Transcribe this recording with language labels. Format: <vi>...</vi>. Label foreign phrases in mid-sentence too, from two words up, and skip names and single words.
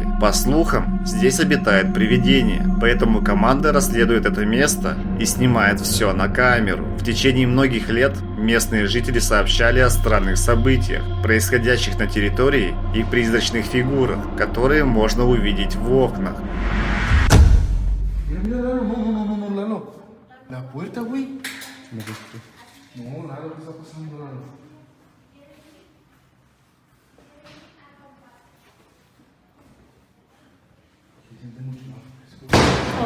<ru>По слухам, здесь обитает привидение, поэтому команда расследует это место и снимает все на камеру. В течение многих лет местные жители сообщали о странных событиях, происходящих на территории, и призрачных фигурах, которые можно увидеть в окнах.</ru> <es>Mira, mira, Lalo, no, Lalo. La puerta, güey. No, Lalo, ¿qué está pasando, Lalo? Se siente mucho más fresco.</es>